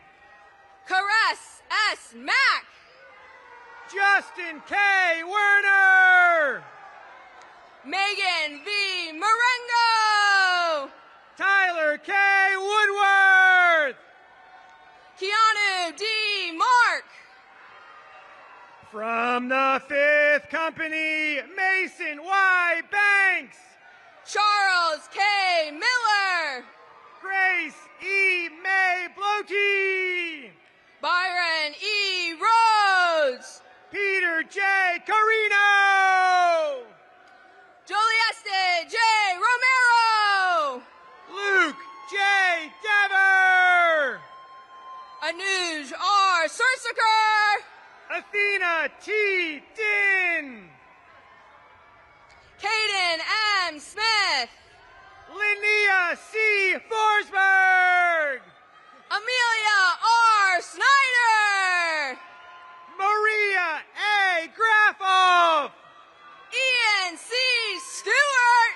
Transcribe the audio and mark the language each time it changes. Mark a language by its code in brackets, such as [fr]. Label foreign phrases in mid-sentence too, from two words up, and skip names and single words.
[en] Caress S. Mack. Justin K. Werner. Megan V. Marengo. Tyler K. Woodworth. Keanu D. Mark. From the fifth company, Mason Y. Banks. Charles K. Miller. Grace E. May Blote. Byron E. Rhodes. Peter J. Carino. Jolieste J. Romero. Luke J. Dever. Anuj R. Sursaker. Athena T. Din. Caden M. Smith. Linnea C. Forsberg. Amelia R. Snyder. Maria A. Graffoff. Ian C. Stewart.